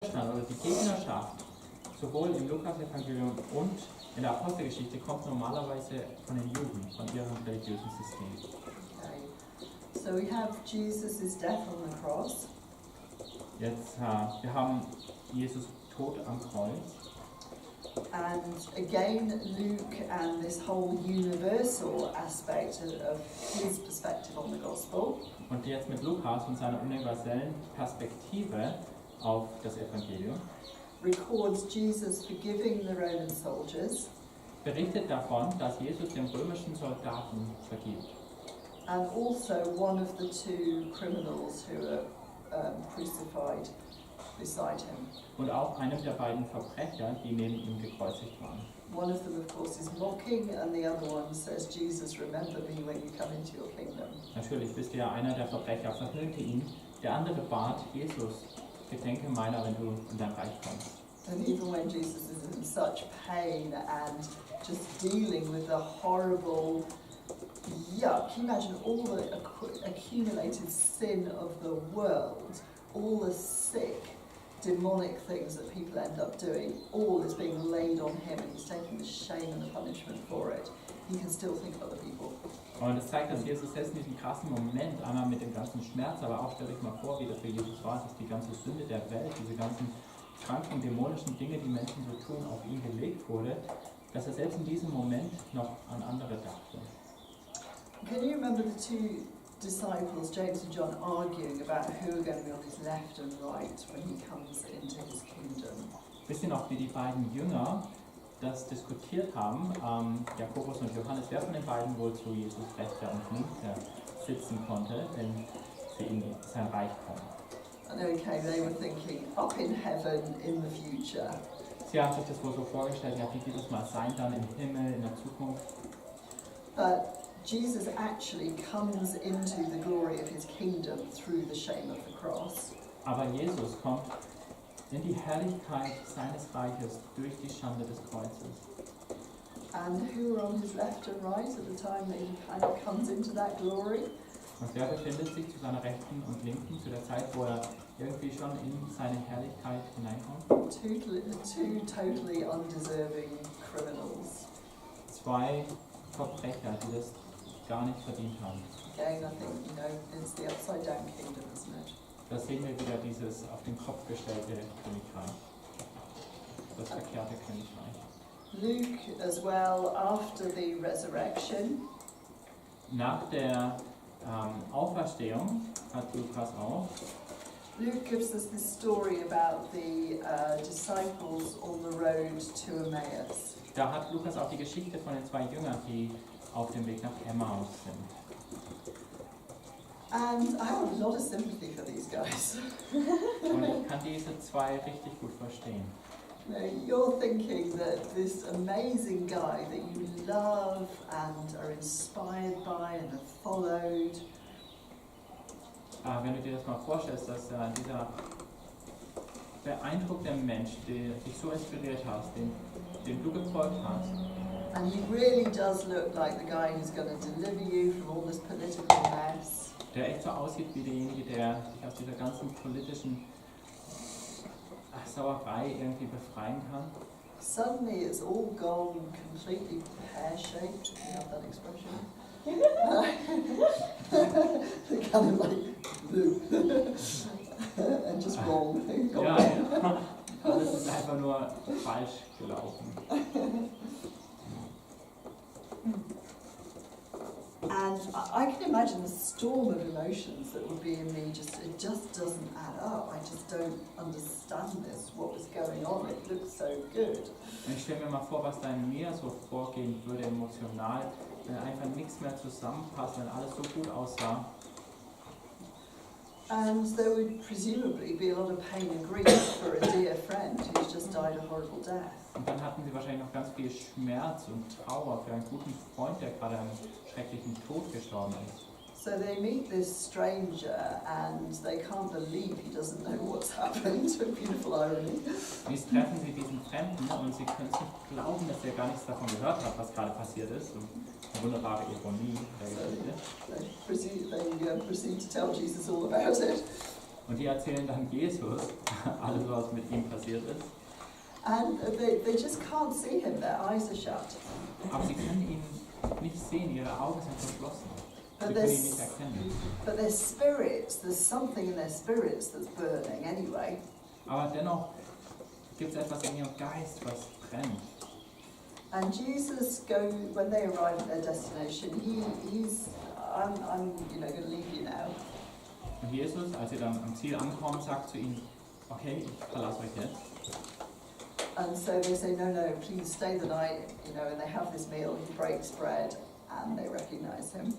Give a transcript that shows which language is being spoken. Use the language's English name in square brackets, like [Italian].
[German] Widerstand oder die Gegnerschaft, sowohl im Lukas-Evangelium und in der Apostelgeschichte, kommt normalerweise von den Juden, von ihrem religiösen System. Okay. [English] So we have Jesus' death on the cross. [German] Jetzt, wir haben Jesus Tod am Kreuz. [English] And again, Luke and this whole universal aspect of his perspective on the gospel. [German] Und jetzt mit Lukas und seiner universellen Perspektive auf das Evangelium [English] Records Jesus forgiving the Roman soldiers. [German] Berichtet davon, dass Jesus den römischen Soldaten vergibt. [English] And also one of the two criminals who are crucified beside him. [German] Und auch einem der beiden Verbrecher, die neben ihm gekreuzigt waren. [English] One of them, of course, is mocking, and the other one says, Jesus, remember me when you come into your kingdom. [German] Natürlich, wisst ihr, einer der Verbrecher verhöhnte ihn, der andere bat, Jesus, gedenke meiner, wenn du in dein Reich kommst. [English] And even when Jesus is in such pain and just dealing with the horrible yuck, can you imagine all the accumulated sin of the world, all the sick, demonic things that people end up doing, all is being laid on him, and he's taking the shame and the punishment for it. He can still think of other people. [German] Und es zeigt, dass Jesus selbst in diesem krassen Moment, einmal mit dem ganzen Schmerz, aber auch, stellt euch mal vor, wie das für Jesus war, dass die ganze Sünde der Welt, diese ganzen kranken, dämonischen Dinge, die Menschen so tun, auf ihn gelegt wurde, dass er selbst in diesem Moment noch an andere dachte. [English] Can you remember the two disciples, James and John, arguing about who are going to be on his left and right when he comes into his kingdom? [German] Wisst ihr noch, wie die beiden Jünger das diskutiert haben, Jakobus und Johannes, wer von den beiden wohl zu Jesus rechter und linker sitzen konnte, wenn sie in sein Reich kommen? [English] And okay, they were thinking up in heaven in the future. [German] Sie haben sich das wohl so vorgestellt, ja, wie wird es mal sein dann im Himmel, in der Zukunft? [English] But Jesus actually comes into the glory of his kingdom through the shame of the cross. [German] Aber Jesus kommt in die Herrlichkeit seines Reiches durch die Schande des Kreuzes. [English] And who are on his left and right at the time that he kind of comes into that glory? [German] Und wer befindet sich zu seiner Rechten und Linken, zu der Zeit, wo er irgendwie schon in seine Herrlichkeit hineinkommt? [English] Two totally undeserving criminals. [German] Zwei Verbrecher, die das gar nicht verdient haben. [English] Again, I think, it's the upside down kingdom, isn't it? [German] Da sehen wir wieder dieses auf den Kopf gestellte Königreich. Das verkehrte Königreich. [English] Luke as well, after the resurrection, [German] Nach der Auferstehung hat Lukas auch. [English] Luke gives us this story about the disciples on the road to Emmaus. [German] Da hat Lukas auch die Geschichte von den zwei Jüngern, die auf dem Weg nach Emmaus sind. [English] And I have a lot of sympathy for these guys. [German] Und ich kann diese zwei richtig gut verstehen. [English] You're thinking that this amazing guy that you love and are inspired by and have followed. [German] Wenn du dir das mal vorstellst, dass dieser beeindruckte Mensch, der dich so inspiriert hast, dem du gefolgt hast, [English] And he really does look like the guy who's going to deliver you from all this political mess. [German] Der echt so aussieht wie derjenige, der sich aus dieser ganzen politischen Sauerei irgendwie befreien kann. [English] Suddenly it's all gone completely pear-shaped, if you have that expression. Kind of like and just wrong. [German] Ja. Alles ist einfach nur falsch gelaufen. [English] And I can imagine the storm of emotions that would be in me. It just doesn't add up. I just don't understand this. What was going on? It looks so good. [German] Und ich stelle mir mal vor, was da in mir so vorgehen würde emotional, wenn einfach nichts mehr zusammenpasst, wenn alles so gut aussah. [English] And there would presumably be a lot of pain and grief for a dear friend who's just died a horrible death. [German] Und dann hatten sie wahrscheinlich noch ganz viel Schmerz und Trauer für einen guten Freund, der gerade einen schrecklichen Tod gestorben ist. [English] So they meet this stranger and they can't believe he doesn't know what's happened. A beautiful irony. [German] Jetzt treffen sie diesen Fremden und sie können es nicht glauben, dass er gar nichts davon gehört hat, was gerade passiert ist. Und eine wunderbare Ironie der Geschichte. [English] They proceed to tell Jesus all about it. [German] Und die erzählen dann Jesus alles, was mit ihm passiert ist. [English] And they just can't see him, their eyes are shut. [German] Aber sie können ihn nicht sehen, ihre Augen sind verschlossen. Sie [English] But [German] können ihn nicht erkennen. [English] their spirits, there's something in their spirits that's burning anyway. [German] Aber dennoch gibt es etwas in ihrem Geist, was brennt. [English] And Jesus when they arrive at their destination, I'm going to leave you now. [German] Und Jesus, als sie dann am Ziel ankommen, sagt zu ihnen, okay, ich verlasse euch jetzt. [English] And so they say, no, please stay the night, and they have this meal, he breaks bread, and they recognize him.